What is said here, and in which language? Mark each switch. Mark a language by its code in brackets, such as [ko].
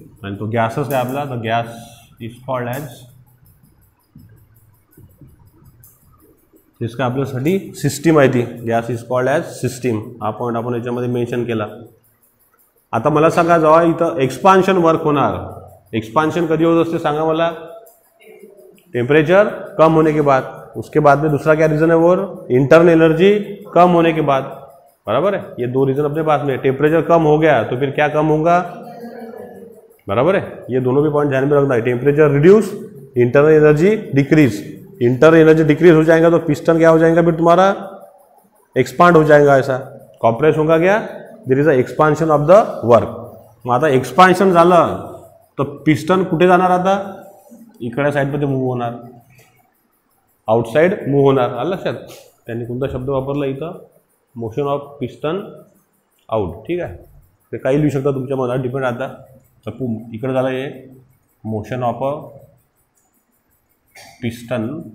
[mr] आणि तो गॅसच आहे आपला. [en] the gas is called as [mr] इसका आपल्यासाठी सिस्टीम आहे ती [en] Gas is called as system. [mr] हा पॉईंट आपण याच्यामध्ये मेन्शन केला. आता मला सांगा जेव्हा इथं एक्सपान्शन वर्क होणार एक्सपान्शन कधी होत असते सांगा मला [hi] टेम्परेचर कम होने के बाद. उसके बाद में दूसरा क्या रीज़न है वो इंटरनल एनर्जी कम होने के बाद बराबर है. ये दो रीज़न अपने पास में. टेम्परेचर कम हो गया तो फिर क्या कम होगा बराबर है. ये दोनों भी पॉइंट ध्यान में रखना है. [en] Temperature reduce internal energy decrease. [hi] Internal energy decrease हो जाएगा तो पिस्टन क्या हो जाएगा फिर तुम्हारा एक्सपांड हो जाएगा. ऐसा कॉम्प्रेस होगा क्या [en] There is a expansion of the work. [mr] मग आता एक्सपान्शन झालं तर पिस्टन कुठे जाणार, आता इकडे साईडमध्ये मूव्ह होणार, आउटसाइड मूव्ह होणार. आलं लक्षात. त्यांनी कोणता शब्द वापरला इथं, [en] Motion of piston out. [mr] ठीक आहे, ते काही लिहू शकता तुमच्या मनात, डिपेंड. आता तर इकडे झालं हे [en] Motion of a piston.